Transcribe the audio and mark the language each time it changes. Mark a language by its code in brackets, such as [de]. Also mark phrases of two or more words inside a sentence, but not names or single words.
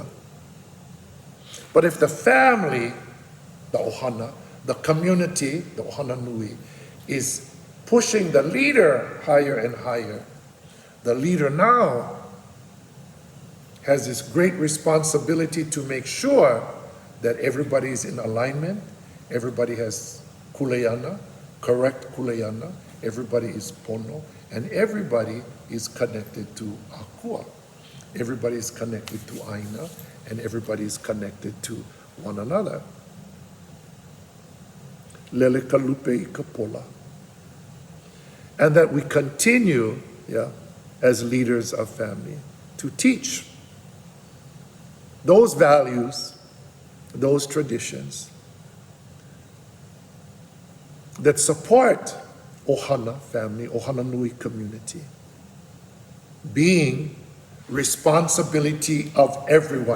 [en] But if the family, the ʻOhana, the community, the [haw] ʻOhana Nui, [en] is pushing the leader higher and higher, the leader now has this great responsibility to make sure that everybody is in alignment, everybody has kuleana, correct kuleana, everybody is pono, and everybody is connected to akua. Everybody is connected to aina, and everybody is connected to one another. [haw] Lele kalupe I ka pola. [en] And that we continue, yeah, as leaders of family, to teach those values, those traditions that support ʻOhana family, [haw] ʻOhana Nui [en] community, being responsibility of everyone.